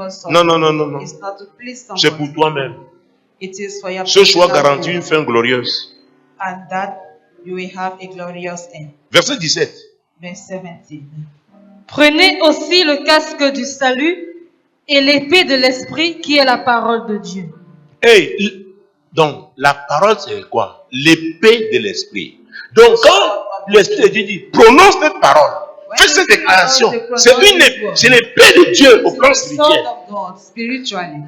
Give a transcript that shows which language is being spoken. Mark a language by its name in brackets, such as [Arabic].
[French] Non, non, non, non, non. C'est pour toi-même. Ce choix garantit une fin glorieuse. [English] And that you will have a glorious end. [French] Verset 17. [English] Verse 17. [French] Prenez aussi le casque du salut et l'épée de l'esprit qui est la parole de Dieu. Hey, donc la parole c'est quoi? L'épée de l'esprit. Donc quand l'Esprit de Dieu dit prononce cette parole, fais cette déclaration, c'est l'épée de Dieu au plan spirituel.